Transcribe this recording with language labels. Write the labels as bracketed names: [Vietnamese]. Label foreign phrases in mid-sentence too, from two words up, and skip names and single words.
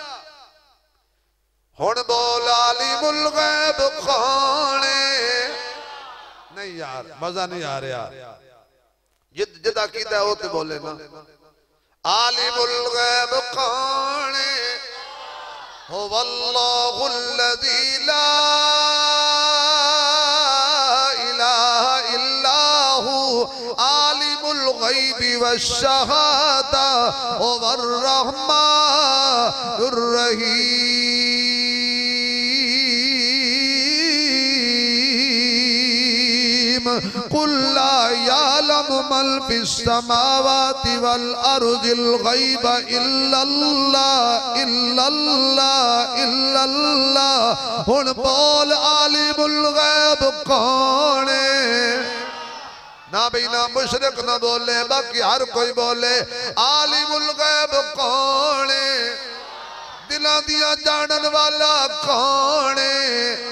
[Punjabi] ਹੁਣ ਬੋਲ [Arabic] عالم الغيب [Punjabi] ਕੌਣ ਹੈ? ਨਹੀਂ ਯਾਰ ਮਜ਼ਾ ਨਹੀਂ ਆ ਰਿਹਾ। ਜਿੱਦਾਂ ਕੀਦਾ ਹੋ ਤੇ ਬੋਲੇ ਨਾ। [Arabic] عالم الغيب [Punjabi] ਕੌਣ ਹੈ? [Arabic] هو الله الذي لا إله إلا هو عالم الغيب والشهادة هو الرحمن الرحيم. قل لا يعلم من في السماوات والأرض الغيب إلا الله إلا الله إلا الله. [Punjabi] ਹੁਣ ਬੋਲ [Arabic] عالم الغيب [Punjabi] ਕੌਣ ਹੈ? ਨਾ ਭੀ ਨਾ ਮੁਸ਼ਰਿਕ ਨਾ ਬੋਲੇ, ਬਾਕੀ ਹਰ ਕੋਈ ਬੋਲੇ [Arabic] عالم الغيب [Punjabi] ਕੌਣ ਹੈ? ਦਿਲਾਂ ਦੀਆਂ ਜਾਣਨ ਵਾਲਾ ਕੌਣ ਹੈ?